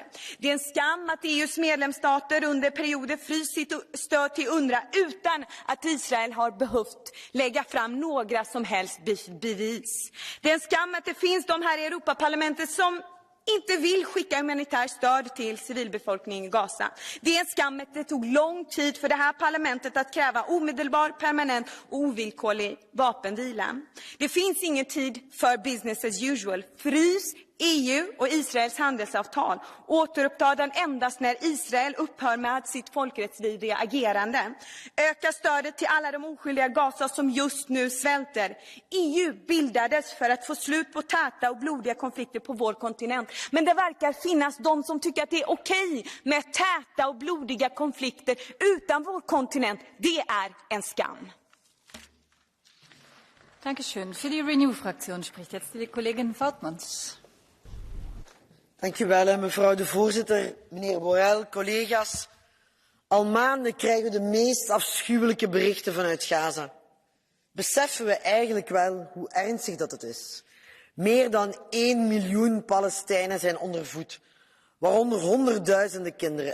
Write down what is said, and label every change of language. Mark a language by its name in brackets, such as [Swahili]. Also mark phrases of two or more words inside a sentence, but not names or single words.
[Swedish] Det är en skam att EUs medlemsstater under perioder fryst sitt stöd till UNRWA utan att Israel har behövt lägga fram några som helst bevis. Det är en skam att det finns de här i Europaparlamentet som inte vill skicka humanitärt stöd till civilbefolkningen i Gaza. Det är en skam att det tog lång tid för det här parlamentet att kräva omedelbar, permanent och ovillkorlig vapenvila. Det finns ingen tid för [English] business as usual. [Swedish] Frys EU och Israels handelsavtal. Återuppta den endast när Israel upphör med sitt folkrättsvidriga agerande. Öka stödet till alla de oskyldiga Gaza som just nu svälter. EU bildades för att få slut på täta och blodiga konflikter på vår kontinent. Men det verkar finnas de som tycker att det är okej med täta och blodiga konflikter utan vår kontinent. Det är en skam. [German] Dankeschön. Für die Renew-Fraktion spricht jetzt die Kollegin Vautmans. [Dutch] Dank u wel, mevrouw de voorzitter, meneer Borrell, collega's. Al maanden krijgen we de meest afschuwelijke berichten vanuit Gaza. Beseffen we eigenlijk wel hoe ernstig dat is? Meer dan 1 miljoen Palestijnen zijn onder voet, waaronder honderdduizenden kinderen.